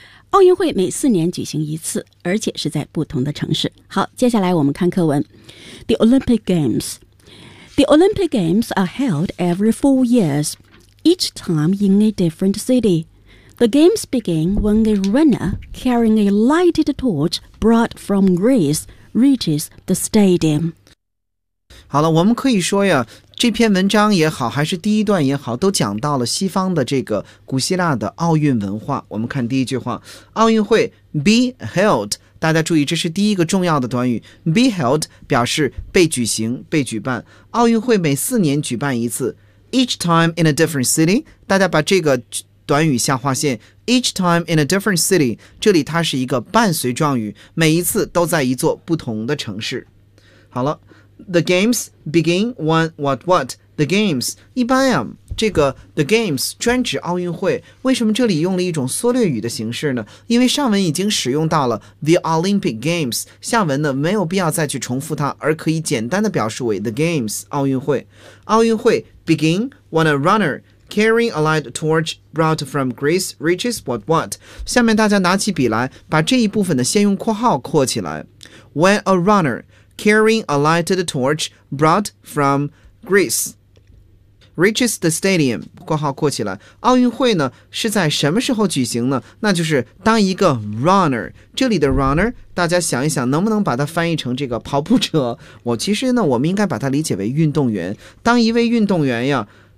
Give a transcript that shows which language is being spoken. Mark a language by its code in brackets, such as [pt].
[zh] 奥运会每四年举行一次，而且是在不同的城市。好，接下来我们看课文。 [en] The Olympic Games The Olympic Games are held every 4 years, each time in a different city. The games begin when a runner carrying a lighted torch brought from Greece reaches the stadium. [zh] 好了，我们可以说呀，这篇文章也好，还是第一段也好，都讲到了西方的这个古希腊的奥运文化。我们看第一句话，奥运会 [en] be held， [zh] 大家注意这是第一个重要的短语， be held 表示被举行、被举办。奥运会每四年举办一次， [en] each time in a different city， [zh] 大家把这个短语下划线， each time in a different city， 这里它是一个伴随状语，每一次都在一座不同的城市。 [en] 好了，The games begin when what? [zh] The games 一般呀，这个 the games 专指奥运会。为什么这里用了一种缩略语的形式呢？因为上文已经使用到了 the Olympic Games， 下文呢没有必要再去重复它，而可以简单的表示为 the games 奥运会。奥运会 [en] begin when a runner carrying a light torch brought from Greece reaches what? [zh] 下面大家拿起笔来，把这一部分的先用括号括起来。 [en] When a runner carrying a lighted torch brought from Greece reaches the stadium， [zh] 括号括起来。奥运会呢是在什么时候举行呢？那就是当一个 runner， 这里的 runner 大家想一想能不能把它翻译成这个跑步者。我其实呢我们应该把它理解为运动员。当一位运动员呀